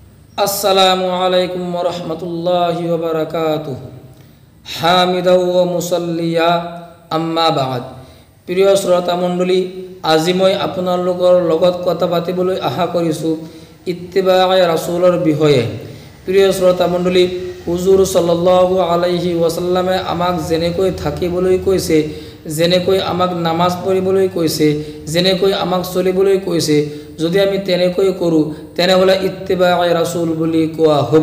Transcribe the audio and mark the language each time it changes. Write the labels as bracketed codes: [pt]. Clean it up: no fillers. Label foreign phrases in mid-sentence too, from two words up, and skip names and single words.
[ar] السلام عليكم ورحمة الله وبركاته. حامدا ومصليا أما بعد. [as] প্রিয় শ্ৰোতা মণ্ডলী, আজি মই আপোনালোকৰ লগত কথা পাতিবলৈ আশা কৰিছোঁ ইত্তিবায়ে ৰাসূলৰ বিষয়ে। প্ৰিয় শ্ৰোতা মণ্ডলী, হুজুৰ [ar] صلى الله عليه وسلم [as] আমাক যেনেকৈ থাকিবলৈ কৈছে, যেনেকৈ আমাক নামাজ পঢ়িবলৈ কৈছে, যেনেকৈ আমাক চলিবলৈ কৈছে, যদি আমি তেনেকৈ কৰোঁ তেনেহ'লে ইত্তিবায়ে ৰাসূল বুলি কোৱা হ'ব।